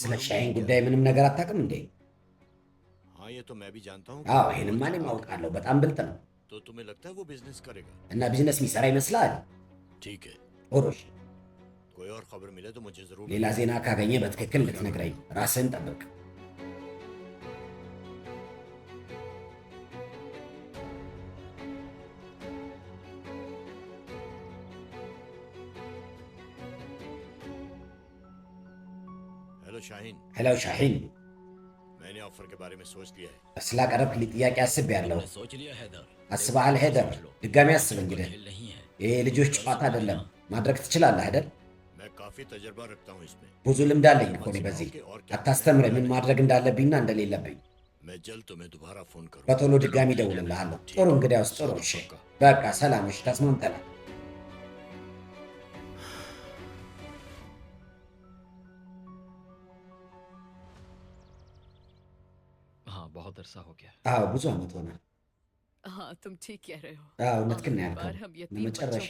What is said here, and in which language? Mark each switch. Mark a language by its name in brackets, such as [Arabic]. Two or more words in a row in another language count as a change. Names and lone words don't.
[Amharic] ስለ [Urdu] मालूम [Amharic] ሻይን [Urdu] نہیں کیا? [Amharic] ጉዳይ ምንም ነገር አታውቅም እንዴ? [Urdu] ہاں یہ تو میں بھی جانتا ہوں [Amharic] አዎ ይሄንማ እኔም አውቃለሁ። በጣም ብልጥ ነው [Urdu] تو تمہیں لگتا ہے وہ بزنس کرے گا? [Amharic] እና ቢዝነስ የሚሰራ ይመስላል። [Urdu] ٹھیک ہے [Amharic] ኦሮሽ [Urdu] کوئی اور خبر ملے تو مجھے ضرور [Amharic] ሌላ ዜና ካገኘ በትክክል ልትነግረኝ። ራስህን ጠብቅ። [Urdu] ہیلو شاہین [Amharic] ሄሎ ሻሂን፣ [Urdu] میں نے آفر کے بارے میں سوچ لیا ہے [Amharic] ስላቀረብክልኝ ጥያቄ አስቤያለሁ። [Urdu] تم نے سوچ لیا حیدر [Amharic] አስበሃል ሄደር? ድጋሚ አስብ እንግዲህ። [Urdu] کھیل نہیں ہے [Amharic] ይሄ ልጆች ጨዋታ አይደለም። ማድረግ ትችላለህ አይደል? [Urdu] میں کافی تجربہ رکھتا ہوں اس میں [Amharic] ብዙ ልምድ አለኝ እኮ እኔ በዚህ። አታስተምረኝ ምን ማድረግ እንዳለብኝና እንደሌለብኝ። [Urdu] میں جلد تمہیں دوبارہ فون کروں [Amharic] በቶሎ ድጋሚ እደውልልሃለሁ። ጥሩ እንግዲያውስ ጥሩ። እሺ በቃ ሰላም። እሺ ተስማምተናል። [Urdu] ہاں بہت عرصہ ہو گیا [Amharic] አዎ ብዙ ዓመት ሆነ። [Urdu] ہاں تم ٹھیک کہہ رہے ہو [Amharic] አዎ እውነትህን ነው [Urdu] आखिरी [Amharic] ያልከው። [Urdu] بار ہم یتیم [Amharic] ለመጨረሻ